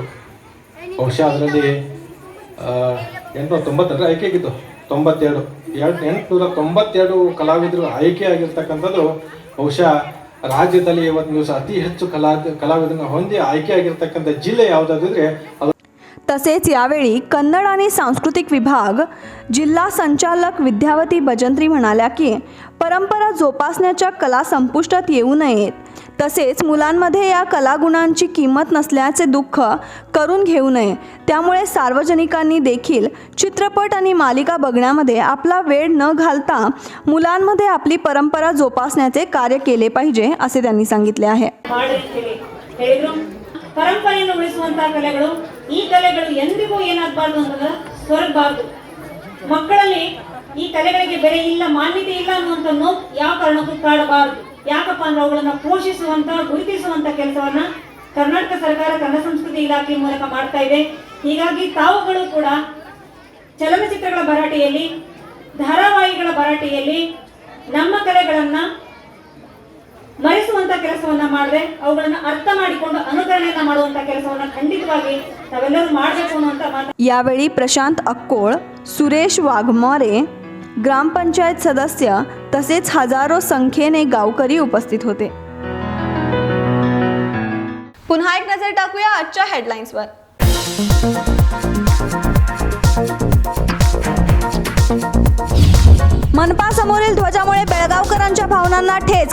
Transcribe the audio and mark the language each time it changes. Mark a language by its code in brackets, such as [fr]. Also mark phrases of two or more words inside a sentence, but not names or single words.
[kn] ಬಹುಶಃ ಅದರಲ್ಲಿ 890 ಆಯ್ಕೆಯಾಗಿದ್ದು 892 ಕಲಾವಿದರು ಆಯ್ಕೆಯಾಗಿರ್ತಕ್ಕಂಥದ್ದು ಬಹುಶಃ ರಾಜ್ಯದಲ್ಲಿ ಇವತ್ತು ದಿವಸ ಅತಿ ಹೆಚ್ಚು ಕಲಾವಿದರನ್ನ ಹೊಂದಿ ಆಯ್ಕೆಯಾಗಿರ್ತಕ್ಕಂಥ ಜಿಲ್ಲೆ ಯಾವುದಾದ್ರೆ ಅದು. [mr] तसेच यावेळी कन्नड आणि सांस्कृतिक विभाग जिल्हा संचालक विद्यावती भजंत्री म्हणाल्या की परंपरा जोपासण्याच्या कला संपुष्टात येऊ नयेत, तसेच मुलांमध्ये या कलागुणांची किंमत नसल्याचे दुःख करून घेऊ नये. त्यामुळे सार्वजनिकांनी देखील चित्रपट आणि मालिका बघण्यामध्ये आपला वेळ न घालता मुलांमध्ये आपली परंपरा जोपासण्याचे कार्य केले पाहिजे असे त्यांनी सांगितले आहे. [kn] ಪರಂಪರೆಯನ್ನು ಉಳಿಸುವಂತಹ ಕಲೆಗಳು, ಈ ಕಲೆಗಳು ಎಂದಿಗೂ ಏನಾಗಬಾರ್ದು ಅಂತಂದ್ರೆ ಸ್ವರ್ಗಬಾರ್ದು. ಮಕ್ಕಳಲ್ಲಿ ಈ ಕಲೆಗಳಿಗೆ ಬೆಲೆ ಇಲ್ಲ, ಮಾನ್ಯತೆ ಇಲ್ಲ ಅನ್ನುವಂಥ ನೋವು ಯಾವ ಕಾರಣಕ್ಕೂ ಕಾಡಬಾರ್ದು. ಯಾಕಪ್ಪ ಅಂದ್ರೆ ಅವುಗಳನ್ನ ಪೋಷಿಸುವಂತ, ಗುರುತಿಸುವಂತ ಕೆಲಸವನ್ನ ಕರ್ನಾಟಕ ಸರ್ಕಾರ ಕನ್ನಡ ಸಂಸ್ಕೃತಿ ಇಲಾಖೆ ಮೂಲಕ ಮಾಡ್ತಾ ಇದೆ. ಹೀಗಾಗಿ ತಾವುಗಳು ಕೂಡ ಚಲನಚಿತ್ರಗಳ ಭರಾಟೆಯಲ್ಲಿ, ಧಾರಾವಾಹಿಗಳ ಭರಾಟೆಯಲ್ಲಿ ನಮ್ಮ ಕಲೆಗಳನ್ನ ಮರೆಸುವಂತ ಕೆಲಸವನ್ನ ಮಾಡದೆ ಅವುಗಳನ್ನ ಅರ್ಥ ಮಾಡಿಕೊಂಡು ಅನುಕರಣೆಯನ್ನ ಮಾಡುವಂತ ಕೆಲಸವನ್ನ ಖಂಡಿತವಾಗಿ ನಾವೆಲ್ಲರೂ ಮಾಡಬೇಕು ಅನ್ನುವಂತ ಮಾತು. [mr] यावेळी प्रशांत अक्कोळ, सुरेश वाघमारे, ग्रामपंचायत सदस्य तसेच हजारो संख्येने गावकरी उपस्थित होते. पुन्हा एक नजर टाकूया आजच्या हेडलाईन्सवर. मनपा समोरील ध्वजामुळे बेळगावकरांच्या भावनांना ठेच.